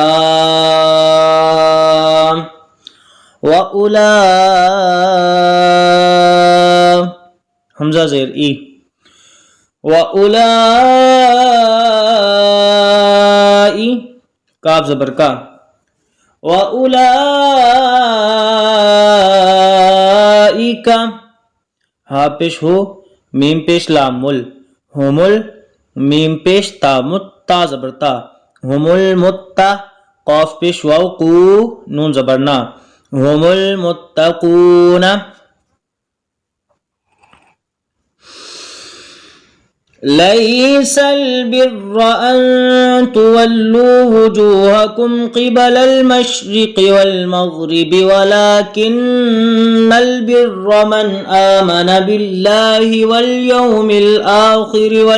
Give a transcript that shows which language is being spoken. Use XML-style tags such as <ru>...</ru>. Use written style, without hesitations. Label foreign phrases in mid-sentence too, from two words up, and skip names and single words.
<ur>لام وَأُولَا حمزہ زیر ای وَأُولَا اولائی کاف زبر کا واولائک ہا پیش ہو میم پیش لام مل ہومل میم پیش تا متا زبر تا ہم المتا قاف پیش واو قو نون زبر نا ہم المتقون</ur> <ar>ليس البر أن تولوا وجوهكم قبل المشرق والمغرب ولكن البر من آمن بالله واليوم الآخر</ar>